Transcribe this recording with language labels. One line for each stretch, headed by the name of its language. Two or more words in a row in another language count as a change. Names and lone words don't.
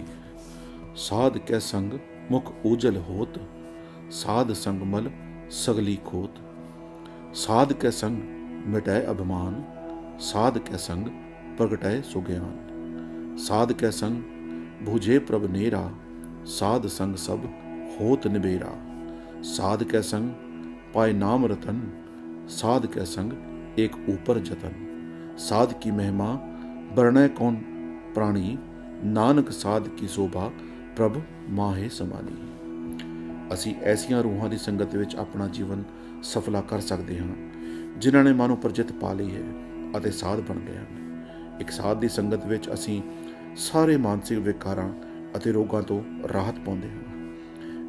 Punjabi: ਸਾਧ ਕੈ ਸੰਗ ਮੁਖ ਊਜਲ ਹੋਤ, ਸਾਧ ਸੰਗ ਮਲ ਸਗਲੀ ਖੋਤ। ਸਾਧ ਕੈ ਸੰਗ ਮਿਟੈ ਅਭਿਮਾਨ, ਸਾਧ ਕੈ ਸੰਗ ਪ੍ਰਗਟੈ ਸੁਗਿਆਨ। ਸਾਧ ਕੈ ਸੰਗ ਬੁਝੇ ਪ੍ਰਭ ਨੇਰਾ, ਸਾਧ ਸੰਗ ਸਭ ਹੋਤ ਨਿਬੇਰਾ। ਸਾਧ ਕੈ ਸੰਗ ਪਾਏ ਨਾਮ ਰਤਨ, ਸਾਧ ਕੈ ਸੰਗ ਏਕ ਊਪਰ ਜਤਨ। ਸਾਧ ਕੀ ਮਹਿਮਾ ਬਰਨੈ ਕਉਨ ਪ੍ਰਾਨੀ, ਨਾਨਕ ਸਾਧ ਕੀ ਸੋਭਾ ਪ੍ਰਭ ਮਾਹਿ ਸਮਾਨੀ। ਅਸੀਂ ਐਸੀਆਂ ਰੂਹਾਂ ਦੀ ਸੰਗਤ ਵਿੱਚ ਆਪਣਾ ਜੀਵਨ ਸਫਲਾ ਕਰ ਸਕਦੇ ਹਾਂ ਜਿਨ੍ਹਾਂ ਨੇ ਮਨ ਉੱਪਰ ਜਿੱਤ ਪਾ ਲਈ ਹੈ ਅਤੇ ਸਾਧ ਬਣ ਗਏ ਹਨ। ਇੱਕ ਸਾਧ ਦੀ ਸੰਗਤ ਵਿੱਚ ਅਸੀਂ ਸਾਰੇ ਮਾਨਸਿਕ ਵਿਕਾਰਾਂ ਅਤੇ ਰੋਗਾਂ ਤੋਂ ਰਾਹਤ ਪਾਉਂਦੇ ਹਾਂ।